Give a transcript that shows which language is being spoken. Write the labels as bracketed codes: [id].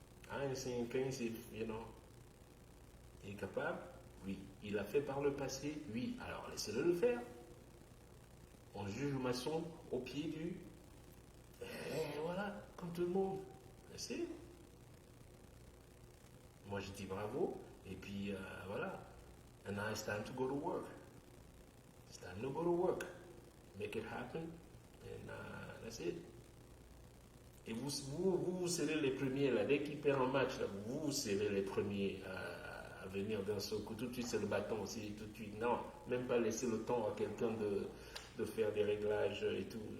[en] I'm saying things if, you know. [fr] Il est capable? Oui. Il a fait par le passé? Oui. Alors laissez-le le faire. On juge le maçon au pied du... Et voilà, comme tout le monde. Laissez. Moi je dis bravo. Et puis voilà. [en] And now it's time to go to work. It's time to go to work. Make it happen. And That's it. [fr] Et vous serez les premiers, là, dès qu'il perd un match, là, vous serez les premiers à venir d'un seul coup. Tout de suite, c'est le bâton aussi, tout de suite. Non, même pas laisser le temps à quelqu'un de faire des réglages et tout.